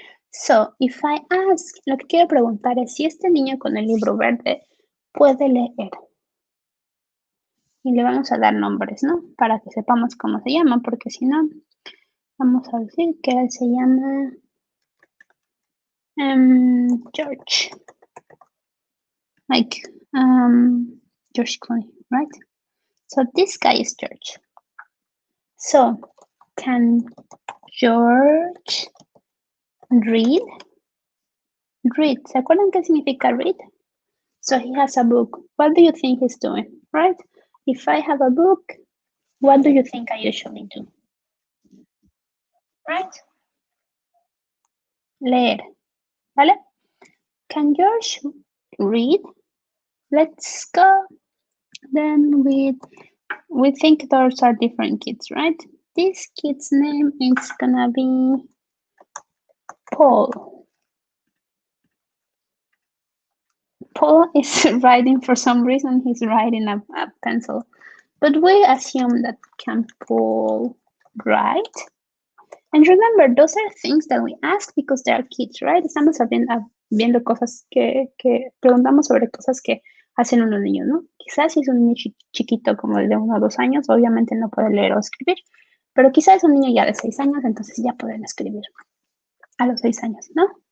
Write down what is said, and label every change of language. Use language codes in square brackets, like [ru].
[en] So, if I ask, [es] lo que quiero preguntar es si este niño con el libro verde puede leer. Y le vamos a dar nombres, ¿no? Para que sepamos cómo se llama, porque si no, vamos a decir que él se llama George. [en] Like George Clooney, right? So this guy is George. So, can George read? Read. [es] ¿Se acuerdan qué significa read? [en] So he has a book. What do you think he's doing, right? If I have a book, what do you think I usually do? Right? [es] Leer. ¿Vale? [en] Can George read? Let's go. Then we think those are different kids, right? This kid's name is gonna be Paul. Paul is writing, for some reason, he's writing a pencil. But we assume that can Paul write? And remember, those are things that we ask because they are kids, right? [es] Estamos viendo cosas que preguntamos sobre cosas que hacen unos niños, ¿no? Quizás si es un niño chiquito como el de 1 o 2 años, obviamente no puede leer o escribir, pero quizás es un niño ya de 6 años, entonces ya pueden escribir a los 6 años, ¿no?